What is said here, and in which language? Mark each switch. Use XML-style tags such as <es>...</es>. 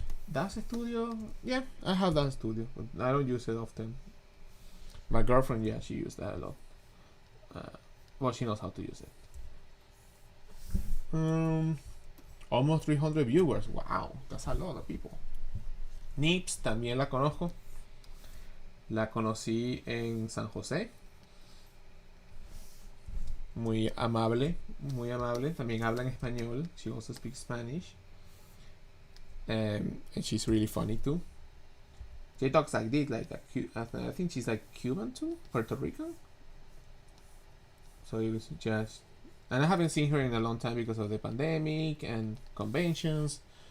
<en>Dance Studio, yeah, I have Dance Studio, but I don't use it often. My girlfriend, yeah, she used that a lot. Well, she knows how to use it. Almost 300 viewers. Wow, that's a lot of people.</en> <es>Nips, también la conozco. La conocí en San José. Muy amable, muy amable. También habla en español.</es> <en>She also speaks Spanish. And she's really funny too. She talks like this, like I think she's like Cuban too, Puerto Rican. So it was just, and I haven't seen her in a long time because of the pandemic and conventions.</en>